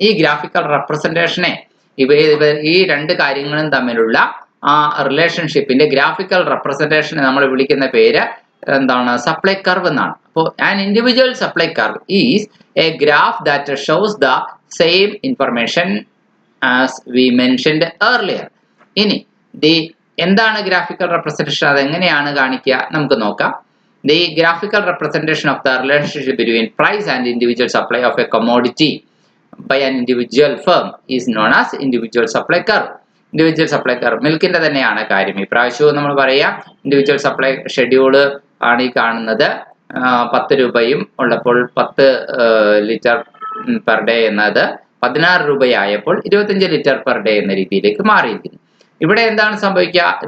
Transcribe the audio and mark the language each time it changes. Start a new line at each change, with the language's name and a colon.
Malayalam: ഈ ഗ്രാഫിക്കൽ റെപ്രസെന്റേഷനെ ഈ 2 കാര്യങ്ങളും തമ്മിലുള്ള ആ റിലേഷൻഷിപ്പിന്റെ ഗ്രാഫിക്കൽ റെപ്രസെന്റേഷനെ നമ്മൾ വിളിക്കുന്ന പേര് എന്താണ്? സപ്ലൈ കർവ് എന്നാണ്.
English: അപ്പോൾ an individual supply curve is a graph that shows the same information as we mentioned earlier.
Malayalam: ഇനി എന്താണ് ഗ്രാഫിക്കൽ റെപ്രസെന്റേഷൻ? അതെങ്ങനെയാണ് കാണിക്കുക നമുക്ക് നോക്കാം.
English: The graphical representation of the relationship between price and individual supply of a commodity by an individual firm is known as individual supply curve.
Malayalam: Individual supply curve മിൽക്കിന്റെ തന്നെയാണ് കാര്യം. ഈ പ്രാവശ്യവും നമ്മൾ പറയാം ഇൻഡിവിജ്വൽ സപ്ലൈ ഷെഡ്യൂൾ ആണ് ഈ കാണുന്നത്. 10 രൂപയും ഉള്ളപ്പോൾ 10 ലിറ്റർ പെർ ഡേ എന്നത് 16 രൂപയായപ്പോൾ 25 ലിറ്റർ പെർ ഡേ എന്ന രീതിയിലേക്ക് മാറിയിരിക്കുന്നു. ഇവിടെ എന്താണ് സംഭവിക്കുക?